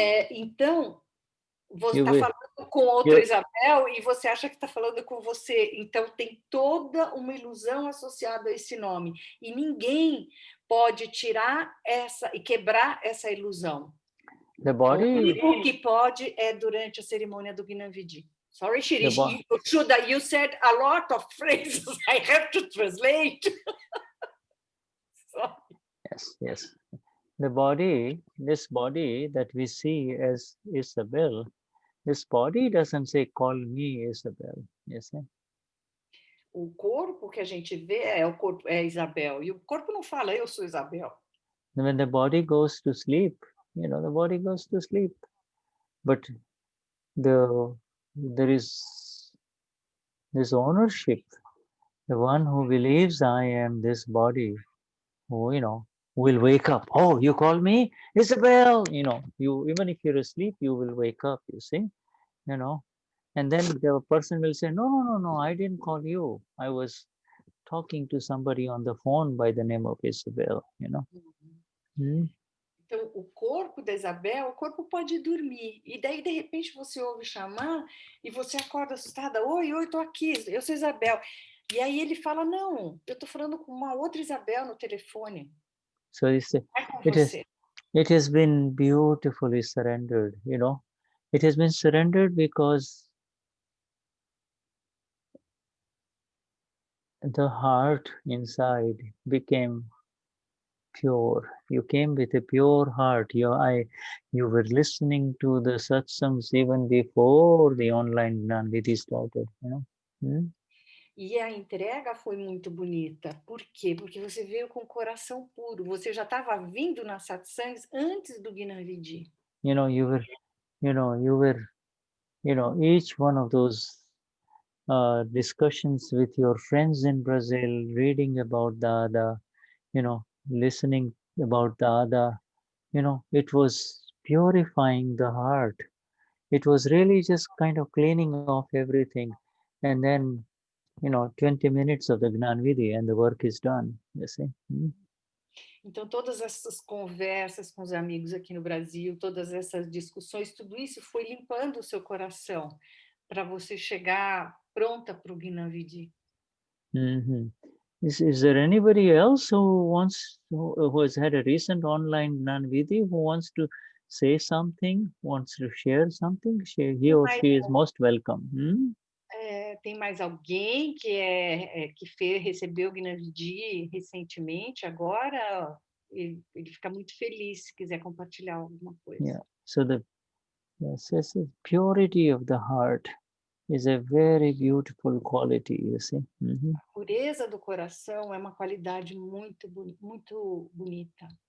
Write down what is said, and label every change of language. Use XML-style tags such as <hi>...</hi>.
<pt>Então, você está falando com outra Isabel e você acha que está falando com você. Então, tem toda uma ilusão associada a esse nome. E ninguém pode tirar essa e quebrar essa ilusão.</pt> <en>The body...</en> <pt>O que pode é durante a cerimônia do Gnanvidhi.</pt> <en>Sorry, Shirish, Shuddha, you said a lot of phrases. I have to translate. Yes. The body, this body that we see as Isabel, this body doesn't say, call me Isabel. You see?</en> <pt>O corpo que a gente vê é Isabel. E o corpo não fala, eu sou Isabel.</pt> <en>When the body goes to sleep, you know, the body goes to sleep. But there is this ownership. The one who believes I am this body, who, you know, will wake up. Oh, you call me Isabel? You know, you even if you're asleep, you will wake up, you see, you know. And then the person will say, no, I didn't call you. I was talking to somebody on the phone by the name of Isabel, you know.</en> <pt>Então, o corpo da Isabel, o corpo pode dormir. E daí, de repente, você ouve chamar e você acorda assustada. Oi, estou aqui, eu sou Isabel. E aí ele fala, não, eu estou falando com uma outra Isabel no telefone.</pt> <en>So it has been beautifully surrendered, you know. It has been surrendered because the heart inside became pure. You came with a pure heart. You were listening to the satsangs even before the online Gnanvidhi started, you know.</en> <pt>E a entrega foi muito bonita. Por quê? Porque você veio com o coração puro. Você já estava vindo nas satsangs antes do Gnani.</pt> <en>You know, you were, each one of those discussions with your friends in Brazil, reading about Dada, listening about Dada, it was purifying the heart. It was really just kind of cleaning off everything. And then, 20 minutes of the Gnanvidhi and the work is done, you see.</en> <pt>Então, todas essas conversas com os amigos aqui no Brasil, todas essas discussões, tudo isso foi limpando o seu coração para você chegar pronta para o Gnani. Mm-hmm.</pt> <en>Is there anybody else who has had a recent online Gnanvidhi who wants to say something, wants to share something? He or she is most welcome.</en> <pt>Tem mais alguém que recebeu o Gnani recentemente? Agora ele fica muito feliz se quiser compartilhar alguma coisa. Yeah.</pt> <en>So the purity of the heart is a very beautiful quality, you see. Mm-hmm.</en> <pt>A pureza do coração é uma qualidade muito bonita.</pt>